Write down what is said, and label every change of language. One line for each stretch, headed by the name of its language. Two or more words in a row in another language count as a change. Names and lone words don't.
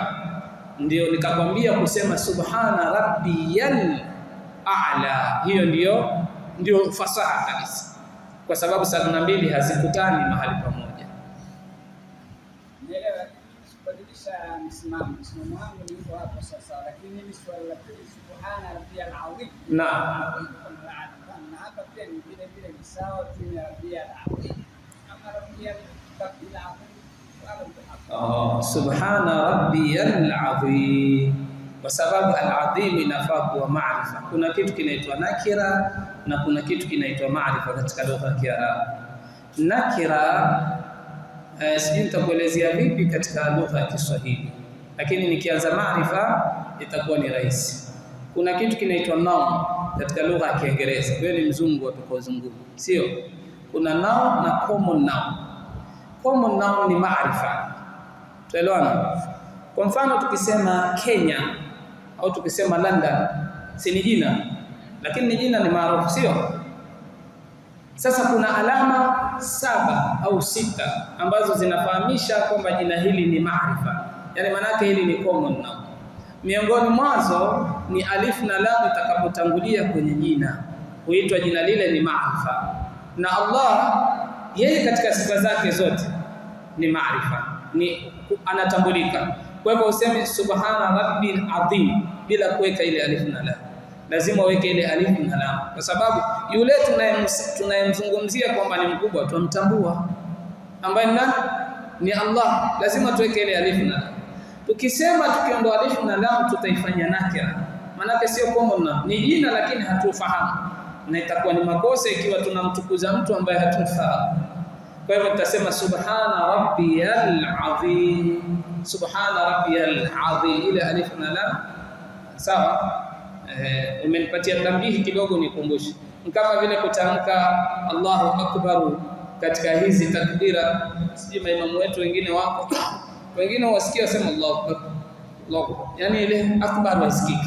Swahili: Ndio nikakwambia kusema
Arabic: subhana rabbiyal a'la,
Swahili: hiyo ndio fasaha kabisa, kwa sababu sakna mbili hazikutani mahali pamoja. Nielewa kubadilisha msimamo wangu ni hivyo hapo sasa, lakini ni swali la
Arabic: subhana rabbiyal azim.
Swahili: Naam. Na hapa pia ni vile ni sawa tu na
Arabic: rabbiyal azim
Swahili: ama
Arabic: rabbiyal azim. Subhana rabbiyal azim,
Swahili: kwa sababu al-azim inafaa kuwa maarifa. Kuna kitu kinaitwa nakira na kuna kitu kinaitwa maarifa katika lugha ya Kiarabu. Nakira sijui nitakuelezea vipi katika lugha ya Kiswahili, lakini nikianza maarifa itakuwa ni rahisi. Kuna kitu kinaitwa noun katika lugha ya Kiingereza. Wewe ni mzungu atakayozungumza, sio? Kuna noun na
English: common noun. Common noun
Swahili: ni maarifa. Tuelewana? Kwa mfano tukisema Kenya au tukisema London, si ni jina, lakini ni jina, ni maarufu, sio? Sasa kuna alama 7 au 6 ambazo zinafahamisha kwamba jina hili ni maarifa, yani maana yake hili ni
English: common noun.
Swahili: Miongoni mwazo ni alif na lam itakapotangulia kwenye jina, huitwa jina lile ni maarifa. Na Allah yeye katika sifa zake zote ni maarifa, ni anatambulika. Kwa hivyo useme
Arabic: subhana rabbil azim
Swahili: bila kuweka ile alif na lam, lazima uweke ile alif na lam, kwa sababu yule tunayemzungumzia kwamba ni mkubwa tumtambua, ambaye ni Allah, lazima tuweke ile alif na lam. Tukisema tukiondoa alif na lam tutaifanya nakira, maana sio
English: common noun,
Swahili: ni jina lakini hatufahamu, na itakuwa ni makosa ikiwa tunamtukuza mtu ambaye hatumfahamu. Kwa hivyo tutasema
Arabic: subhana rabbiyal azim, subhana rabbiyal azim,
Swahili: ile alif na lam. Sawa? Umenipatia tambihi kidogo nikumbushe, kama vile kutamka
Arabic: Allahu akbar
Swahili: katika hizi takbira. Sijui maimamu wetu wengine wako wengine wasikia wasema
Arabic: Allahu akbar, Allahu akbar,
Swahili: yani ile akbar wasikiki.